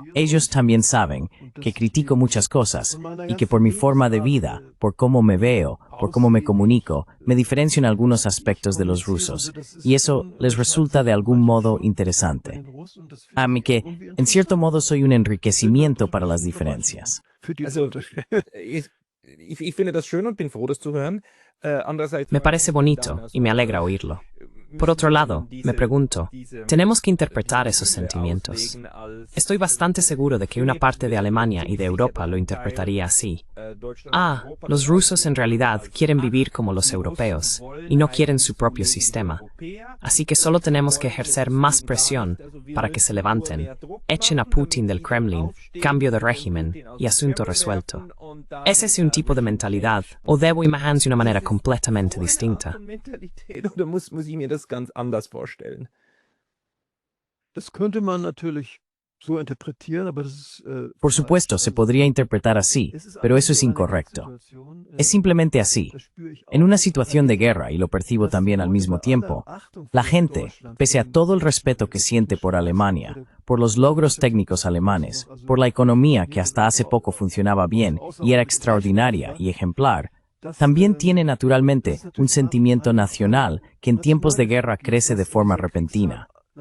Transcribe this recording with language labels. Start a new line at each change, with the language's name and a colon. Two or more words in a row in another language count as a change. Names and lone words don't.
Spanish: Ellos también saben que critico muchas cosas y que por mi forma de vida, por cómo me veo, por cómo me comunico, me diferencio en algunos aspectos de los rusos. Y eso les resulta de algún modo interesante. A mí que, en cierto modo, soy un enriquecimiento para las diferencias.
German: Also, ich finde das schön und bin froh, das zu hören. Andererseits,
Spanish: Me parece bonito y me alegra oírlo. Por otro lado, me pregunto, tenemos que interpretar esos sentimientos. Estoy bastante seguro de que una parte de Alemania y de Europa lo interpretaría así. Ah, los rusos en realidad quieren vivir como los europeos y no quieren su propio sistema. Así que solo tenemos que ejercer más presión para que se levanten, echen a Putin del Kremlin, cambio de régimen y asunto resuelto. ¿Es ese un tipo de mentalidad o debo imaginarse de una manera completamente distinta?
German: oder muss ich mir das ganz anders vorstellen? Das könnte man natürlich so interpretieren, aber das ist,
Spanish: Por supuesto, se podría interpretar así, pero eso es incorrecto. Es simplemente así. En una situación de guerra, y lo percibo también al mismo tiempo, la gente, pese a todo el respeto que siente por Alemania, por los logros técnicos alemanes, por la economía que hasta hace poco funcionaba bien y era extraordinaria y ejemplar, también tiene naturalmente un sentimiento nacional que en tiempos de guerra crece de forma repentina.